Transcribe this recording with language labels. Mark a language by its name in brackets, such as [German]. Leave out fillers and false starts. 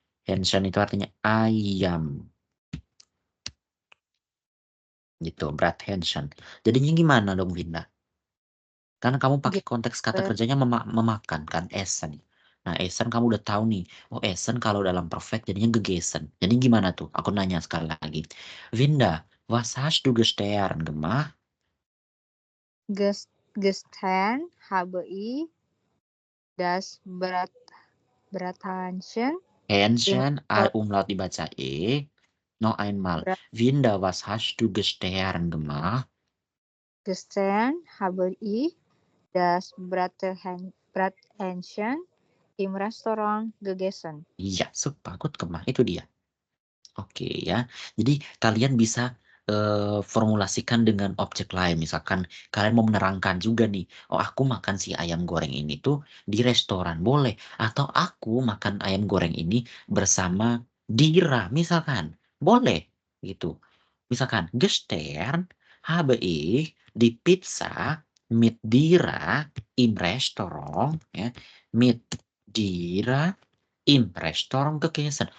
[Indonesian] Hähnchen itu artinya ayam. Gitu, Brathähnchen. Jadinya gimana dong, Winda? Karena kamu pakai konteks kata Geser. kerjanya memakan kan, essen. Nah, essen kamu udah tahu nih. Oh, essen kalau dalam perfect jadinya gegessen. Jadi gimana tuh? Aku nanya sekali lagi. [German] Winda, was hast du gestern gemacht? Gestern habe ich das Brathähnchen im Hähnchen, Restaurant. [Indonesian] Umlaut dibaca E. [German] Noch einmal. Winda, was hast du gestern gemacht? Gestern habe ich das Brathähnchen im Restaurant gegessen. [Indonesian] Iya, super, [German] gut gemacht. [Indonesian] Itu dia. Oke ya. Jadi kalian bisa formulasikan dengan objek lain. Misalkan kalian mau menerangkan juga nih. Oh, aku makan si ayam goreng ini tuh di restoran boleh. Atau aku makan ayam goreng ini bersama Dira misalkan. Boleh gitu. [German] Misalkan gestern habe ich di Pizza mit Dira im Restaurant ya. Mit Dira im Restaurant gegessen.